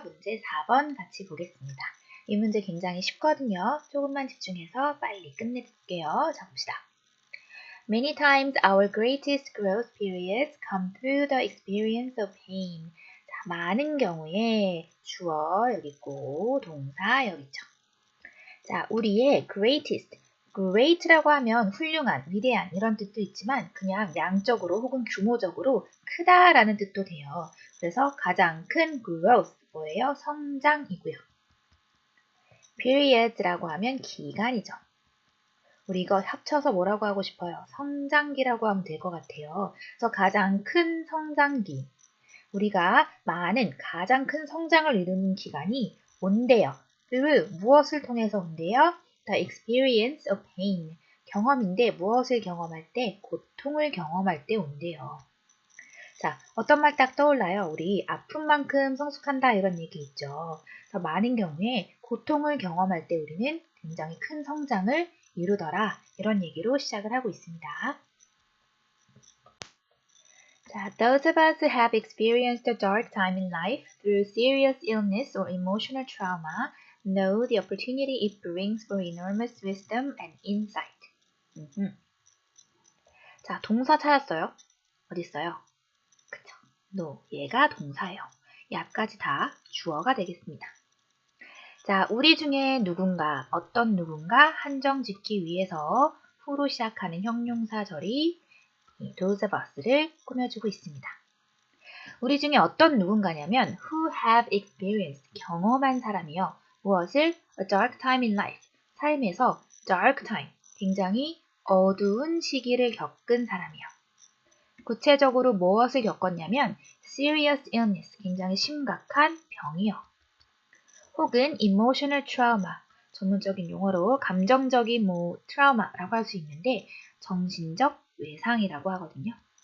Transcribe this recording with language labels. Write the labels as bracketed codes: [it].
[ko] 문제 4번 같이 보겠습니다. 이 문제 굉장히 쉽거든요. 조금만 집중해서 빨리 끝내볼게요. 자, 봅시다. [en] Many times our greatest growth periods come through the experience of pain. [ko] 자, 많은 경우에 주어 여기 있고 동사 여기 있죠. 자, 우리의 great라고 하면 훌륭한, 위대한 이런 뜻도 있지만 그냥 양적으로 혹은 규모적으로 크다라는 뜻도 돼요. 그래서 가장 큰 growth 뭐예요? 성장이고요. periods라고 하면 기간이죠. 우리 이거 합쳐서 뭐라고 하고 싶어요? 성장기라고 하면 될 것 같아요. 그래서 가장 큰 성장기. 우리가 가장 큰 성장을 이루는 기간이 온대요. 무엇을 통해서 온대요? [en] The experience of pain. [ko] 경험인데 무엇을 경험할 때? 고통을 경험할 때 온대요. 자, 어떤 말 딱 떠올라요? 우리 아픈 만큼 성숙한다 이런 얘기 있죠. 그래서 많은 경우에 고통을 경험할 때 우리는 굉장히 큰 성장을 이루더라. 이런 얘기로 시작을 하고 있습니다. [en] 자, those of us who have experienced a dark time in life through serious illness or emotional trauma know the opportunity it brings for enormous wisdom and insight. [ko] 자, 동사 찾았어요? 어디 있어요? 그쵸? no, 얘가 동사예요. 이 앞까지 다 주어가 되겠습니다. 자, 우리 중에 누군가, 어떤 누군가 한정 짓기 위해서 후로 시작하는 형용사절이 [en] those of us [ko] 를 꾸며주고 있습니다. 우리 중에 어떤 누군가냐면 [en] who have experienced, [ko] 경험한 사람이요. 무엇을? [en] A dark time in life, [ko] 삶에서 dark time, 굉장히 어두운 시기를 겪은 사람이요. 구체적으로 무엇을 겪었냐면 [en] serious illness, [ko] 굉장히 심각한 병이요. 혹은 [en] emotional trauma, [ko] 전문적인 용어로 감정적인 트라우마라고 할 수 있는데 정신적 외상이라고 하거든요.